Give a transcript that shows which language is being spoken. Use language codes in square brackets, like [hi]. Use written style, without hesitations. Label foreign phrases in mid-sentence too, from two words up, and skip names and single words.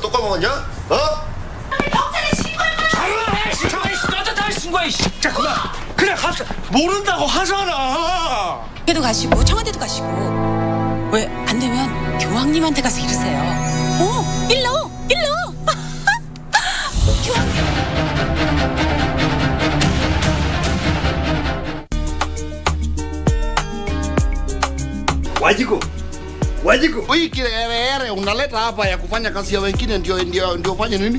[ko] 또 까먹었냐? 어? 경찰에 신고해. 떳떳하게 신고해. 자 그만. 그래 가서 모른다고 하잖아. 걔도 가시고 청와대도 가시고 왜 안 되면 교황님한테 가서 이러세요. 일로. [sw] Wajiku. Hii kiherehere unaleta hapa ya kufanya kazi ya wengine ndio fanye nini?